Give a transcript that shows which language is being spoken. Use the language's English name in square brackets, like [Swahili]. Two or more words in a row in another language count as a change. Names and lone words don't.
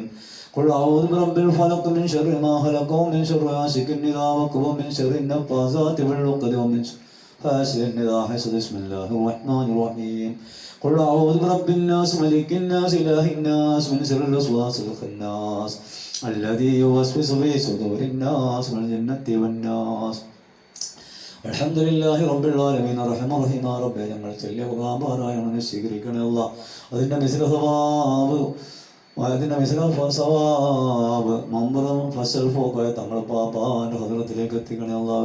[Arabic] قل أعوذ برب الفلق من شر ما خلق ومن شر غاسق إذا وقب ومن شر النفاثات في العقد ومن شر حاسد إذا حسد. بسم الله الرحمن الرحيم. قل أعوذ برب الناس ملك الناس إله الناس من شر الوسواس الخناس الذي يوسوس في صدور الناس من الجنة والناس. الحمد لله رب العالمين الرحمن الرحيم. [Malayalam] റബ്ബേ, ഞങ്ങൾ ചൊല്ലിയ ഖുർആൻ പാരായണം സ്വീകരിക്കണേ അല്ലാഹ്. അതിൻ്റെ മിസ്ല സവാബ് മമ്പറും ഫസൽ പോക്കോയ തങ്ങൾ പാപ്പാൻ്റെ ഹദ്റത്തിലേക്ക് എത്തിക്കണേ അല്ലാഹ്.